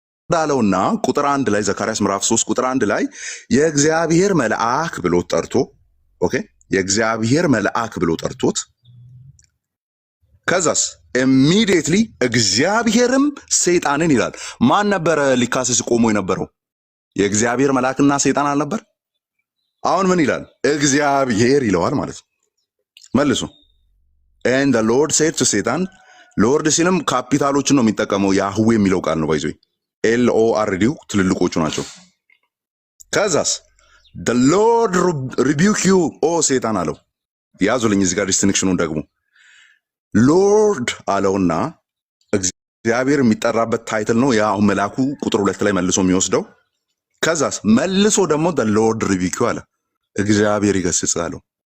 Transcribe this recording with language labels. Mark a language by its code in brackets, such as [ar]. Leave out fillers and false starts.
[am] ዳለውና ቁጥር 1 ላይ ዘካርያስ ምዕራፍ 3 ቁጥር 1 ላይ የእግዚአብሔር መልአክ ብሎ ጠርቶ፣ ኦኬ የእግዚአብሔር መልአክ ብሎ ጠርቶት፣ ከዛስ ኢሚዲየትሊ እግዚአብሔርም ሰይጣንን ይላል። ማን ነበረ ሊካሰስ ቆሞ የነበረው? የእግዚአብሔር መልአክና ሰይጣን አልነበር? አሁን ምን ይላል? እግዚአብሔር ይለዋል ማለት ነው መልሶ። [en] and the Lord said to Satan [am] ሎርድ ሲልም ካፒታሎችን ነው የሚጠቀመው። ያህዌ የሚለው ቃል ነው ባይዞ LORD ትልልቆቹ ናቸው። ከዛስ [en] the Lord rebuke you [am] ኦ ሴጣን አለው። ያዙልኝ እዚህ ጋር ዲስቲንክሽኑን ደግሞ ሎርድ አለውና እግዚአብሔር የሚጠራበት ታይትል ነው። ያ መልአኩ ቁጥር 2 ላይ መልሶ የሚወስደው። ከዛስ መልሶ ደግሞ the Lord rebuke you አለ፣ እግዚአብሔር ይገስጽ አለው።